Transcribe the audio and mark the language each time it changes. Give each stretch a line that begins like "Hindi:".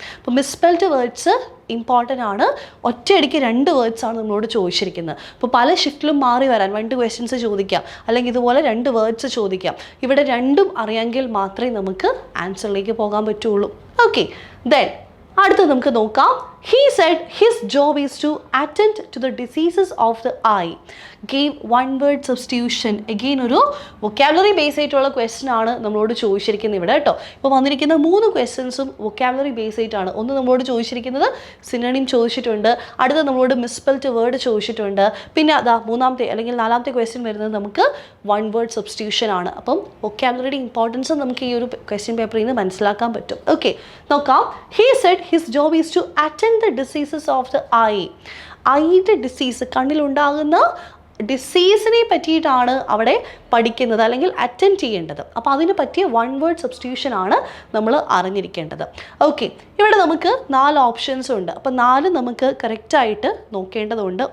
Malayalam: അപ്പോൾ misspelled words important ആണ്. ഒറ്റയടിക്ക് 2 വേർഡ്സ് ആണ് നമ്മളോട് ചോദിച്ചിരിക്കുന്നത്. അപ്പോൾ പല ഷിഫ്റ്റിലും മാറി വരാൻ 2 ക്വസ്റ്റ്യൻസ് ചോദിക്കാം, അല്ലെങ്കിൽ ഇതുപോലെ 2 വേർഡ്സ് ചോദിക്കാം. ഇവിടെ രണ്ടും അറിയാമെങ്കിൽ മാത്രമേ നമുക്ക് ആൻസറിലേക്ക് പോകാൻ പറ്റുള്ളൂ. ഓക്കെ, ദെൻ അടുത്ത് നമുക്ക് നോക്കാം.
English: He said his job is to attend to the diseases of the eye. Gave one word substitution.
Malayalam: Again ഒരു വൊക്കാബുലറി ബേസ് ആയിട്ടുള്ള ക്വസ്റ്റ്യൻ ആണ് നമ്മളോട് ചോദിച്ചിരിക്കുന്നത് ഇവിടെ കേട്ടോ. ഇപ്പോൾ വന്നിരിക്കുന്ന 3 ക്വസ്റ്റ്യൻസും വൊക്കാബുലറി ബേസ് ആയിട്ടാണ്. ഒന്ന് നമ്മളോട് ചോദിച്ചിരിക്കുന്നത് സിനോണിം ചോദിച്ചിട്ടുണ്ട്, അടുത്ത നമ്മളോട് മിസ്പെൽഡ് വേർഡ് ചോദിച്ചിട്ടുണ്ട്, പിന്നെ അതാ മൂന്നാമത്തെ അല്ലെങ്കിൽ 4ാമത്തെ ക്വസ്റ്റ്യൻ വരുന്നത് നമുക്ക് വൺ വേർഡ് സബ്സ്റ്റിറ്റ്യൂഷൻ ആണ്. അപ്പം വൊക്കാബുലറിയുടെ ഇമ്പോർട്ടൻസ് നമുക്ക് ഈ ഒരു ക്വസ്റ്റ്യൻ പേപ്പറിൽ നിന്ന് മനസ്സിലാക്കാൻ പറ്റും. ഓക്കെ, നോക്കാം.
English: He said his job is to attend the diseases of the eye.
Malayalam: ഐയുടെ ഡിസീസ്, കണ്ണിലുണ്ടാകുന്ന ഡിസീസിനെ പറ്റിയിട്ടാണ് അവിടെ പഠിക്കുന്നത് അല്ലെങ്കിൽ അറ്റൻഡ് ചെയ്യേണ്ടത്. അപ്പോൾ അതിന് പറ്റിയ വൺ വേർഡ് സബ്സ്റ്റിറ്റ്യൂഷൻ ആണ് നമ്മൾ അറിഞ്ഞിരിക്കേണ്ടത്. ഓക്കെ, ഇവിടെ നമുക്ക് 4 ഓപ്ഷൻസ് ഉണ്ട്. അപ്പോൾ 4 നമുക്ക് കറക്റ്റായിട്ട് നോക്കേണ്ടതുണ്ട്.